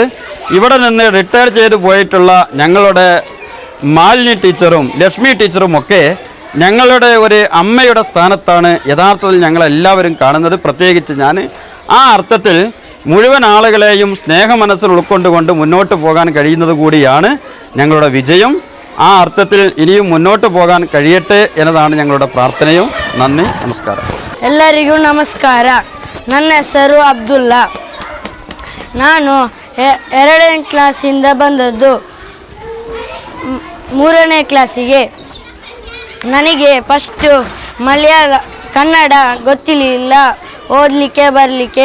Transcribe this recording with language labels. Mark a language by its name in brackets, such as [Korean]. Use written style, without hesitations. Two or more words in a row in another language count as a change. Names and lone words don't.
[Malayalam] ഇവിടെ നിന്ന് റിട്ടയർ ചെയ്തു പോയിട്ടുള്ള ഞങ്ങളുടെ മാലിനി ടീച്ചറും ലക്ഷ്മി ടീച്ചറും ഒക്കെ ഞങ്ങളുടെ ഒരു അമ്മയുടെ സ്ഥാനത്താണ് യഥാർത്ഥത്തിൽ ഞങ്ങളെല്ലാവരും കാണുന്നത്. പ്രത്യേകിച്ച് ഞാൻ ആ അർത്ഥത്തിൽ മുഴുവൻ ആളുകളെയും സ്നേഹമനസ്സിൽ ഉൾക്കൊണ്ടുകൊണ്ട് മുന്നോട്ട് പോകാൻ കഴിയുന്നത് കൂടിയാണ് ഞങ്ങളുടെ വിജയം. ആ അർത്ഥത്തിൽ ഇനിയും മുന്നോട്ട് പോകാൻ കഴിയട്ടെ എന്നതാണ് ഞങ്ങളുടെ പ്രാർത്ഥനയും. നന്ദി, നമസ്കാരം. [Kannada] ಎಲ್ಲರಿಗೂ ನಮಸ್ಕಾರ. ನನ್ನ ಹೆಸರು ಅಬ್ದುಲ್ಲಾ. ನಾನು 2ನೇ ಕ್ಲಾಸಿಂದ ಬಂದದ್ದು 3ನೇ ಕ್ಲಾಸಿಗೆ. ನನಗೆ ಫಸ್ಟು ಕನ್ನಡ ಗೊತ್ತಿರಲಿಲ್ಲ, ಓದಲಿಕ್ಕೆ ಬರಲಿಕ್ಕೆ.